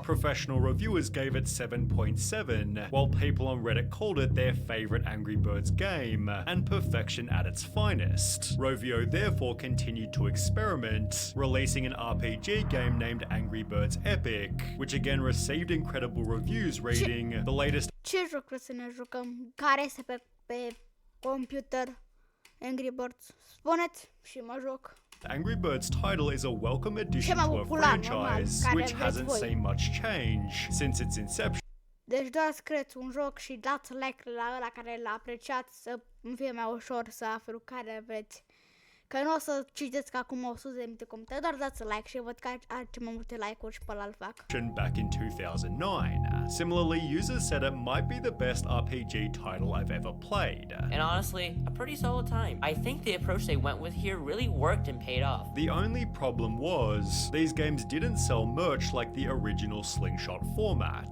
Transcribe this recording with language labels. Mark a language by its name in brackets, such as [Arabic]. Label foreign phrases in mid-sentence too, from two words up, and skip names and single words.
[English] Professional reviewers gave it 7.7, while people on Reddit called it their favorite Angry Birds game, and perfection at its finest. Rovio therefore continued to experiment, releasing an RPG game named Angry Birds Epic, which again received incredible reviews, rating the latest [Romanian] Ce joc vreau să ne jucăm? Care este pe computer? Angry Birds. Spuneți și mă joc. [English] Angry Birds title is a welcome addition [Romanian] Cel mai [English] to a popular, franchise, [Romanian] normal, [English] which [Romanian] care vreți [English] hasn't [Romanian] voi. [English] seen much change since its inception. [Romanian] Deci doar scrieți un joc și dați like la ăla care l-a apreciat să îmi fie mai ușor să aflu care vreți. Că nu o să citeți că acum 100 de minute comentarii, doar dați like și văd că are ce mai multe like-uri și pe ăla îl fac. [English] Back in 2009. Similarly, users said it might be the best RPG title I've ever played. And honestly, a pretty solid time. I think the approach they went with here really worked and paid off. The only problem was, these games didn't sell merch like the original Slingshot format.